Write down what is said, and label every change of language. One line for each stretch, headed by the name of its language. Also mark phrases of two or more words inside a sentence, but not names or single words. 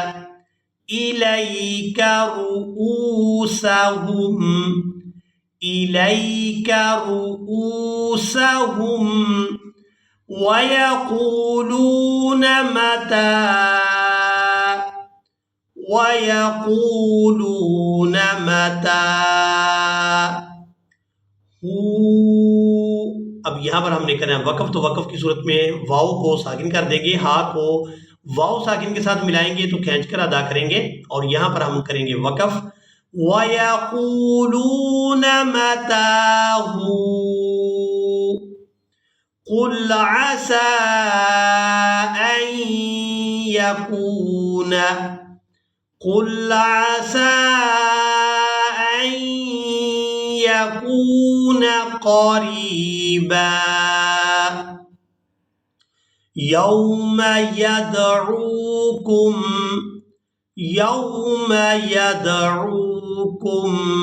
Arabic: إليك رؤوسهم، إليك رؤوسهم ويقولون متى، ويقولون متى هو.
Urdu: اب یہاں پر ہم نے کرنا ہے وقف، تو وقف کی صورت میں واؤ کو ساکن کر دیں گے، ہا کو واؤ ساکن کے ساتھ ملائیں گے تو کھینچ کر ادا کریں گے اور یہاں پر ہم کریں گے وقف.
Arabic: ويقولون متى هو قل عسى أن يكون قل عسى أن يكون قريبا يوم يدعوكم